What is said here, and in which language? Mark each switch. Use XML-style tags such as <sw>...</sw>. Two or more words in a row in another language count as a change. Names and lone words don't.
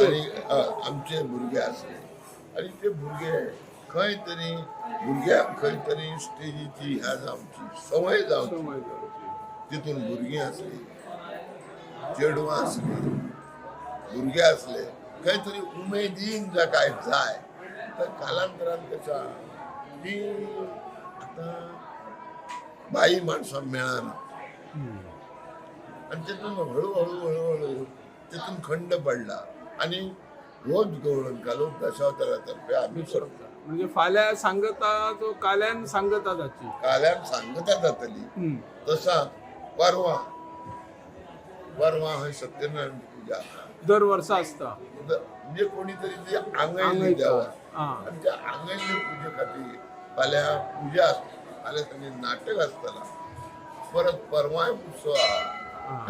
<kok>आणि आमचे भुरगे असले आणि ते भुरगे खंय तरी भुरग्यांक खंय तरी स्टेजीची ह्या जावची सवय जावची, समज जावची. तितून भुरगीं असली चेडवां असली भुरगे असले खंय तरी उमेदीन जर काय जाय तर कालांतरान कशा की आता बाई माणसां मेळना</kok> <mr>आणि तिथून हळूहळू तिथून खंड पडला</mr> <kok>आणि रोज गवळण कालो दशावतारातर्फे आम्ही करतो. म्हणजे फाल्यां सांगता तो काल्यान सांगता जाची काल्यान सांगता जातली तसा परवा हय सत्यनारायण पूजा दर वर्सा असता. म्हणजे कोणीतरी ती आंगयल्ली आंगयता. द्यावा हा. आणि त्या आंगयल्ली पूजे खातीर फाल्यां पूजा आसता, फाल्यां सांगे नाटक आसतला, परत परवाय उत्सव आहा.</kok>